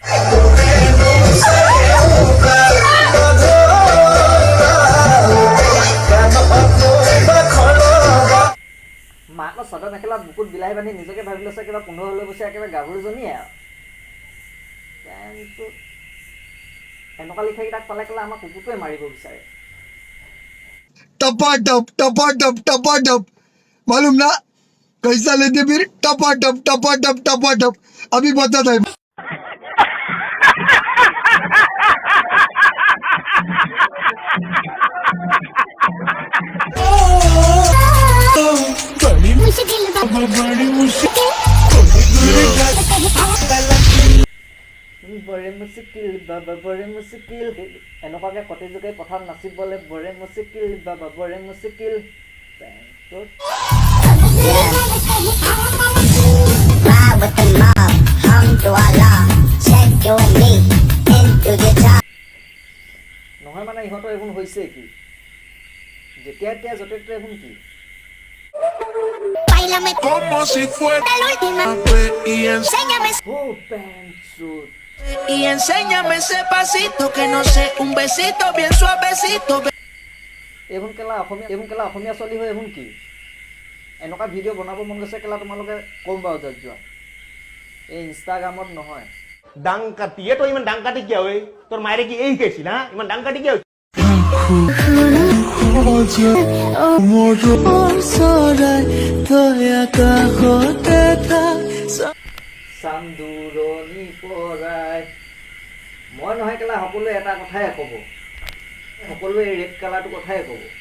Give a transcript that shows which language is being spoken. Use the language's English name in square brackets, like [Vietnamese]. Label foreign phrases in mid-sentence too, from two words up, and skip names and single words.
[Assamese] মাকৰ চাদৰ মেখেলা বুকুত বিলাহী বান্ধি নিজকে ভাবি লৈছে কিবা 15-16 বছৰীয়া একেবাৰে গাভৰুজনীয়ে আৰু। এনেকুৱা লিখাকেইটাক পালে কেলা আমাৰ কুকুৰটোৱে মাৰিব বিচাৰে। [Hindi] टपाटप मालूम ना कैसा लेते फिर? टपाटप अभी बताता है। बड़ी मुश्किल [Assamese] বৰে মুস্কিল বাবা বৰে মুস্কিল, এনেকুৱাকৈ কটি জোকাৰি পথাৰত নাচিবলৈ বৰে মুস্কিল বাবা বৰে মুস্কিল। নহয় মানে ইহঁতৰ এইবোৰ হৈছে কি, যেতিয়া এতিয়া য'তে ত'তে এইবোৰ কি? [Spanish] como si fuera la última vez y enséñame ese pasito que no sé, un besito bien suavecito. [Assamese] এইবোৰ কেলা অসমীয়া ছোৱালী হৈ এইবোৰ কি? এনেকুৱা ভিডিঅ' বনাব মন গৈছে কেলা তোমালোকে কম বাৰু য'ত যোৱা, এই ইনষ্টাগ্ৰামত নহয়। ডাং কাটি তই ইমান ডাং কাটি কিয় হয়? তোৰ মায়েৰে কি এই শিকাইছিল হা? ইমান ডাং কাটি কিয়? চান্দুৰণি পৰাই মই নহয় কেলা সকলোৱে এটা কথাই ক'ব, সকলোৱে [English] red colour [Assamese] কথাই ক'ব।